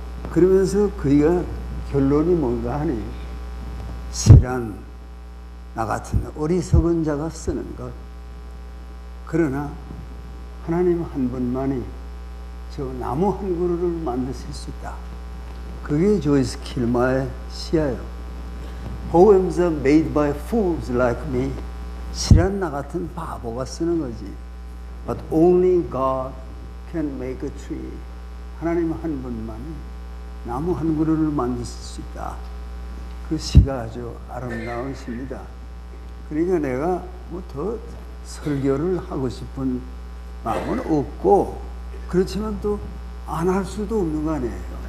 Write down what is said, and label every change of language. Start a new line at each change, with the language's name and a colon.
Korean: 그러면서 그가 결론이 뭔가 하니 시란 나 같은 어리석은 자가 쓰는 것. 그러나 하나님 한 분만이 저 나무 한 그루를 만드실 수 있다. 그게 조이스 킬머의 시예요.
English: Poems are made by fools like me.
Korean: 시란 나 같은 바보가 쓰는 거지.
English: But only God can make a tree.
Korean: 하나님 한 분만이 나무 한 그루를 만드실 수 있다. 그 시가 아주 아름다운 시입니다. 그러니까 내가 뭐 더 설교를 하고 싶은 마음은 없고, 그렇지만 또 안 할 수도 없는 거 아니에요.